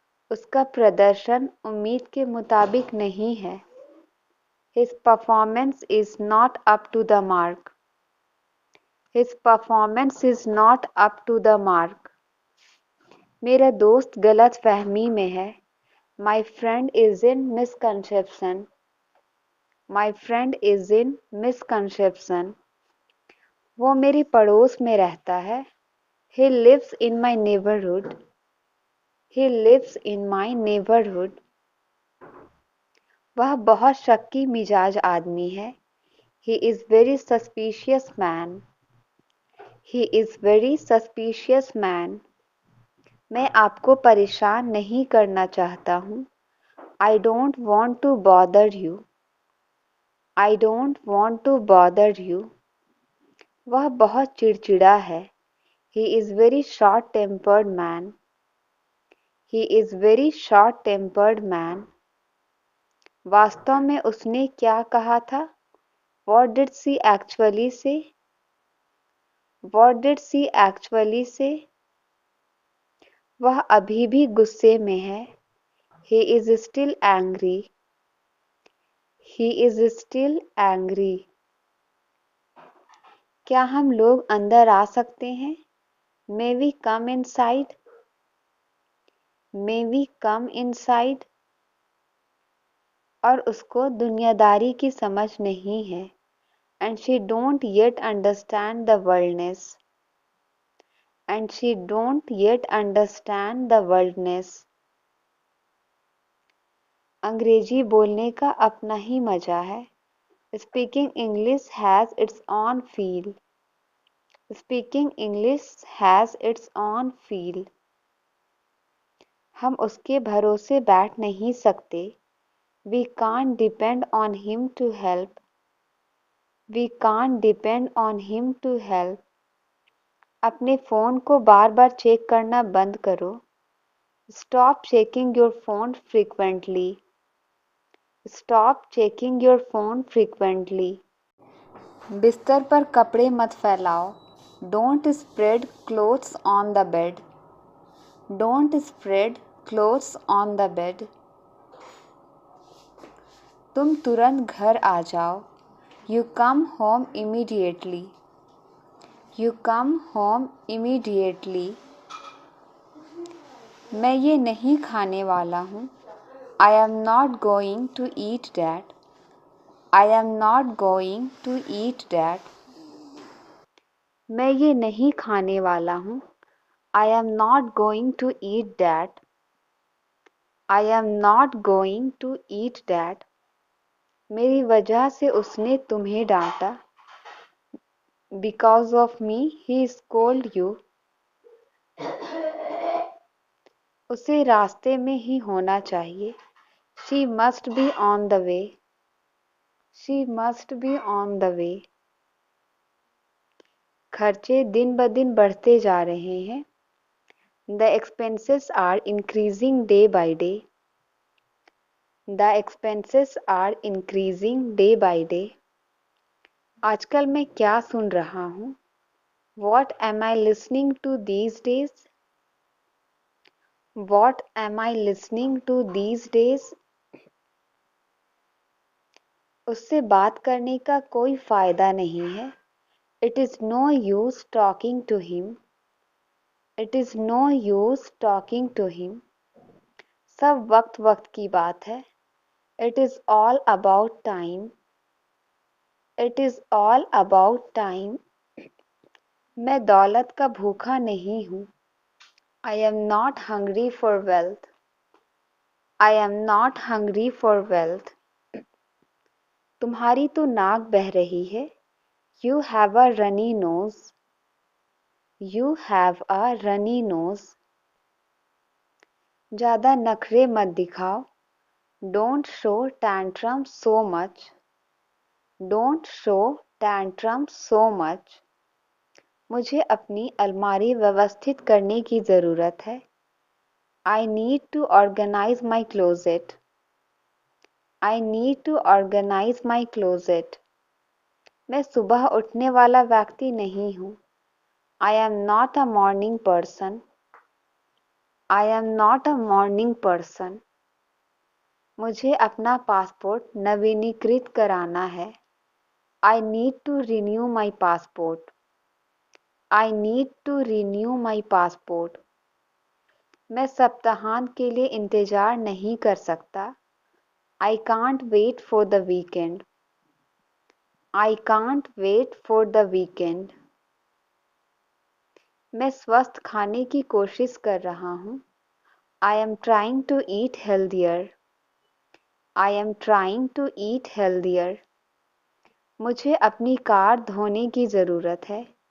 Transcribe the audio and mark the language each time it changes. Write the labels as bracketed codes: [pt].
[hi] उसका प्रदर्शन उम्मीद के मुताबिक नहीं है. [en] His performance is not up to the mark. His performance is not up to the mark. [hi] मेरा दोस्त गलत फहमी में है. [en] My friend is in misconception. My friend is in misconception. [hi] वो मेरे पड़ोस में रहता है. [en] He lives in my neighborhood. He lives in my neighborhood. [hi] वह बहुत शक्की मिजाज आदमी है। [en] He is very suspicious man. He is very suspicious man. [hi] मैं आपको परेशान नहीं करना चाहता हूँ। [en] I don't want to bother you. I don't want to bother you. [hi] वह बहुत चिड़चिड़ा है। [en] He is very short-tempered man. He is very short-tempered man. [hi] वास्तव में उसने क्या कहा था? [en] What did she actually say? What did she actually say? [hi] वह अभी भी गुस्से में है। [en] He is still angry. He is still angry. [hi] क्या हम लोग अंदर आ सकते हैं? [en] May we come inside? May we come inside? [hi] और उसको दुनियादारी की समझ नहीं है। [en] And she don't yet understand the worldness. And she don't yet understand the worldness. [hi] अंग्रेजी बोलने का अपना ही मजा है। [en] Speaking English has its own feel. Speaking English has its own feel. [hi] हम उसके भरोसे बैठ नहीं सकते। [en] We can't depend on him to help. We can't depend on him to help. [hi] अपने फ़ोन को बार-बार चेक करना बंद करो। [en] Stop checking your phone frequently. Stop checking your phone frequently. [hi] बिस्तर पर कपड़े मत फैलाओ। [en] Don't spread clothes on the bed. Don't spread clothes on the bed. [hi] तुम तुरंत घर आ जाओ। [en] You come home immediately. You come home immediately. [hi] मैं ये नहीं खाने वाला हूँ। [en] I am not going to eat that. I am not going to eat that. [hi] मैं ये नहीं खाने वाला हूँ। [en] I am not going to eat that. I am not going to eat that. [hi] मेरी वजह से उसने तुम्हें डांटा। [en] Because of me, he scolded you. [hi] उसे रास्ते में ही होना चाहिए। [en] She must be on the way. She must be on the way. [hi] खर्चे दिन ब दिन बढ़ते जा रहे हैं। [en] The expenses are increasing day by day. The expenses are increasing day by day. [hi] आजकल मैं क्या सुन रहा हूँ? [en] What am I listening to these days? What am I listening to these days? [hi] उससे बात करने का कोई फायदा नहीं है। [en] It is no use talking to him. It is no use talking to him. [hi] सब वक्त वक्त की बात है। [en] It is all about time. It is all about time. [hi] मैं दौलत का भूखा नहीं हूँ। [en] I am not hungry for wealth. I am not hungry for wealth. [hi] तुम्हारी तो नाक बह रही है। [en] You have a runny nose. You have a runny nose. [hi] ज़्यादा नखरे मत दिखाओ। [en] Don't show tantrums so much. Don't show tantrums so much. [hi] मुझे अपनी अलमारी व्यवस्थित करने की ज़रूरत है। [en] I need to organize my closet. I need to organize my closet. [hi] मैं सुबह उठने वाला व्यक्ति नहीं हूँ। [en] I am not a morning person. I am not a morning person. [hi] मुझे अपना पासपोर्ट नवीनीकृत कराना है। [en] I need to renew my passport. I need to renew my passport. [hi] मैं सप्ताहांत के लिए इंतज़ार नहीं कर सकता। [en] I can't wait for the weekend. I can't wait for the weekend. [hi] मैं स्वस्थ खाने की कोशिश कर रहा हूँ। [en] I am trying to eat healthier. I am trying to eat healthier. [hi] मुझे अपनी कार धोने की ज़रूरत है.